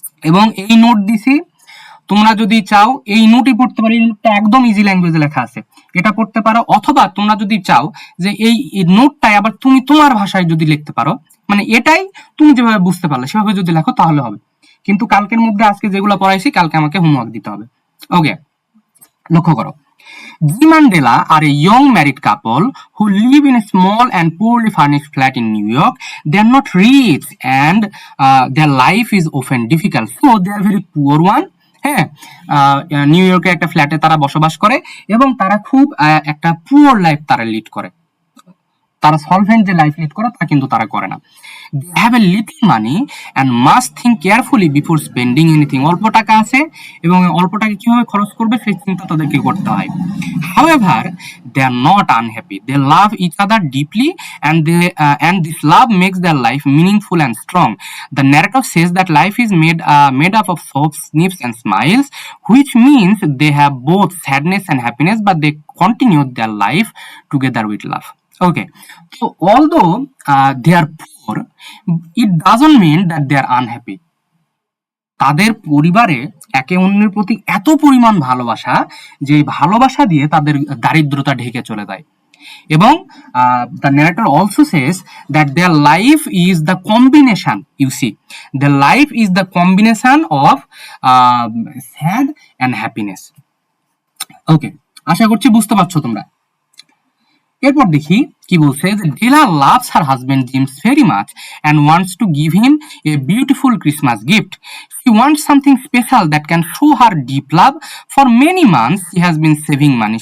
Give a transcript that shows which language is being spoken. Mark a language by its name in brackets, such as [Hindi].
[Bangla] এবং এই নোট দিছি, তোমরা যদি চাও এই নোটই পড়তে পারো, এই নোটটা একদম ইজি ল্যাঙ্গুয়েজে লেখা আছে, এটা পড়তে পারো। অথবা তোমরা যদি চাও যে এই নোটটাই আবার তুমি তোমার ভাষায় যদি লিখতে পারো, মানে এটাই তুমি যেভাবে বুঝতে পারলে সেভাবে যদি লেখো তাহলে হবে। কিন্তু কালকের মধ্যে আজকে যেগুলো পড়াইছি কালকে আমাকে হোমওয়ার্ক দিতে হবে। [English] okay, [Bangla] লক্ষ্য করো, [English] Jim and Della are a young married couple who live in a small and poorly furnished flat in New York. They are not rich and their life is often difficult. So they are very poor one. [Bangla] হ্যাঁ, new ইয়র্কে একটা ফ্ল্যাটে তারা বসবাস করে এবং তারা খুব একটা পুয়ার লাইফ তারা লিড করে। তারা সলভেন্ট যে লাইফ লিড করে তা কিন্তু তারা করে না। [English] They have a little money and must think carefully before spending anything. [Bangla] অল্প টাকা আছে এবং অল্প টাকা কিভাবে খরচ করবে সেই চিন্তা তাদেরকে করতে হয়। [English] However they are not unhappy, they love each other deeply and this love makes their life meaningful and strong. The narrative says that life is made up of sobs, sniffs and smiles, which means they have both sadness and happiness, but they continue their life together with love. Okay, so although they are poor, it doesn't mean that they are unhappy. [Bangla] তাদের পরিবারে একে অন্যের প্রতি এত পরিমাণ ভালোবাসা যে ভালোবাসা দিয়ে তাদের দারিদ্রতা ঢেকে চলে যায়। [English] এবং the narrator also says that their life is the combination, you see, their life is the combination of sad and happiness. Okay, [Bangla] আশা করছি বুঝতে পারছো তোমরা। এরপর দেখি কি বলছে যে [English] Della loves her husband Jim's very much and wants to give him a beautiful Christmas gift. She wants something special that can show her deep love. For many months, she has been saving money.